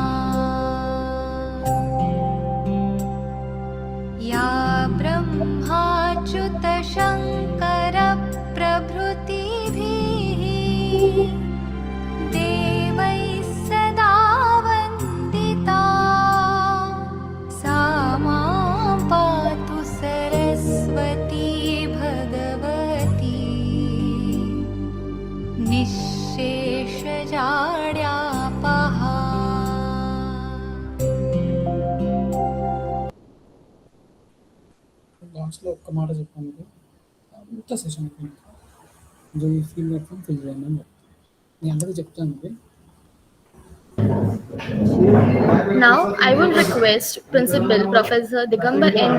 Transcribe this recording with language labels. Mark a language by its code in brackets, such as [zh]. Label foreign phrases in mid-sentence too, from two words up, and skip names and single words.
[sa] या ब्रह्माच्युतशङ्करप्रभृतिभिः देवैः सदा वन्दिता सा मां पातु सरस्वती भगवती निःशेषजाड्यापहा. [te] లాస్ట్లో ఒక్క మాట చెప్పాను ఇంత సెషన్ ఈ ఫీల్ మొత్తం ఫిల్ చేయండి అని నేను అందరికీ చెప్తాను ఇది. [en] Now, I would request Principal Professor Digambar N.